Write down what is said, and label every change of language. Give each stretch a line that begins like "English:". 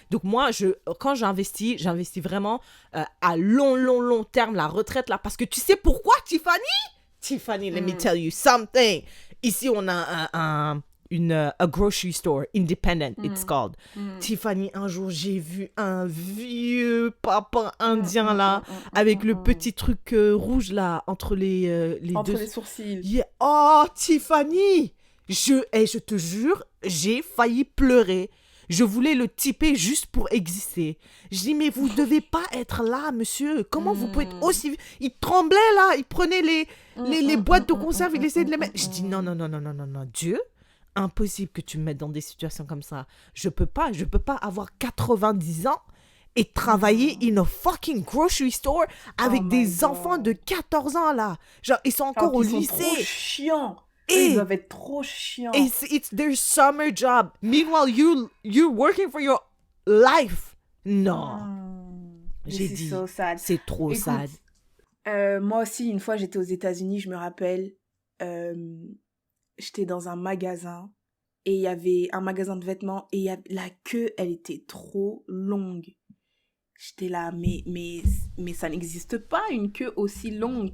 French: Donc moi, quand j'investis vraiment à long terme la retraite là, parce que tu sais pourquoi, Tiffany,
English: let me tell you something.
French: Ici, on a
English: a grocery store, independent, it's called.
French: Tiffany, un jour, j'ai vu un vieux papa indien là, avec le petit truc rouge là, entre les les sourcils.
English: Yeah. Oh, Tiffany!
French: Je te jure, j'ai failli pleurer. Je voulais le typer juste pour exister. Je dis, mais vous devez pas être là, monsieur. Comment vous pouvez être aussi... Il tremblait là, il prenait les boîtes de conserve, il essayait de les mettre. Je dis, non, Dieu, impossible que tu me mettes dans des situations comme ça. Je peux pas avoir 90 ans et travailler
English: in a fucking grocery store
French: avec des enfants de 14 ans là. Genre, ils sont encore au lycée. Ils sont trop chiants. Ils doivent être trop chiants.
English: It's their summer job. Meanwhile, you're working for your life.
French: Non. J'ai dit,
English: so sad.
French: C'est trop Écoute,
English: sad.
French: Moi aussi, une fois, j'étais aux États-Unis, je me rappelle. J'étais dans un magasin. Et il y avait un magasin de vêtements. Et la queue, elle était trop longue. J'étais là, mais ça n'existe pas, une queue aussi longue.